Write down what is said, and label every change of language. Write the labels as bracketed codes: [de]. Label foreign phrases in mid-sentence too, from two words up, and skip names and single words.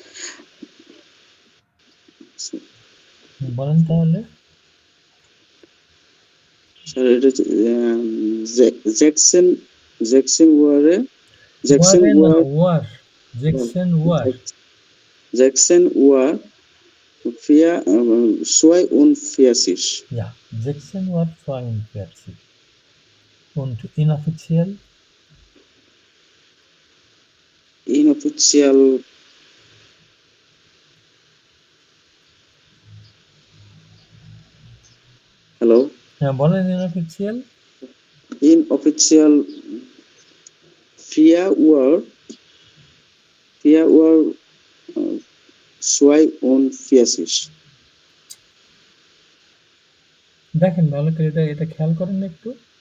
[bn] বলেন তাহলে। স্যার এটা হচ্ছে, জ্যাকসন জ্যাকসন ওয়ারে জ্যাকসন ওয়ারে না, ওয়ার ওয়ার। জেকসেন ওয়ার। জ্যাকসন ওয়ার 42. [de] Ja, Jackson war 42. Und inoffiziell? [bn] Inoffiziell হ্যালো হ্যাঁ, বলেন inoffiziell? [de] inoffiziell 4 Uhr 42. [bn] দেখেন ভালো করে এটা খেয়াল করেন না একটু।